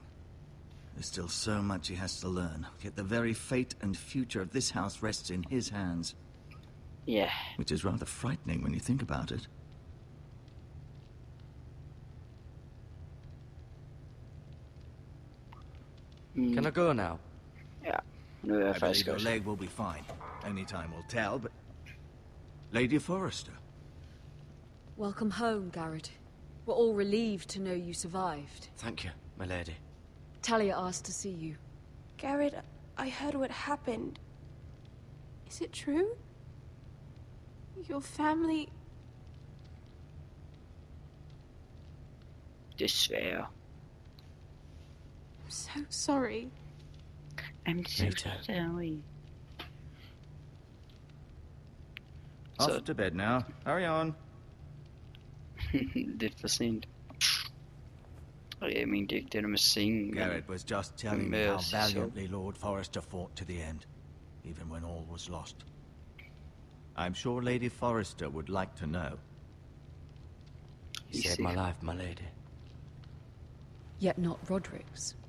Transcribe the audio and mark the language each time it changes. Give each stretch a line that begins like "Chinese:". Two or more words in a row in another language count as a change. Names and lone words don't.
English: There's still so much he has to learn, yet the very fate and future of this house rests in his hands. Yeah. Which is rather frightening when you think about it. Can I go now?
Danish: Ja, nu er jeg
English: I
Danish: faktisk
English: believe your
Danish: også.
English: leg will be fine. Only time will tell, but... Lady Forrester. Welcome home, Garrett. We're all relieved to know you survived. Thank you, my lady. Talia asked to see you. Garrett, I heard what happened. Is it true? Your family...
Danish: Desværre.
English: I'm so sorry. I'm so sorry. Off to bed now. Hurry on.
Danish: Lidt for sent. Og jeg mente ikke det der med sengen.
English: Garrett was just telling me Yes, how so- valiantly Lord Forrester fought to the end, even when all was lost. I'm sure Lady Forrester would like to know. You saved my life, my lady. Yet not Roderick's.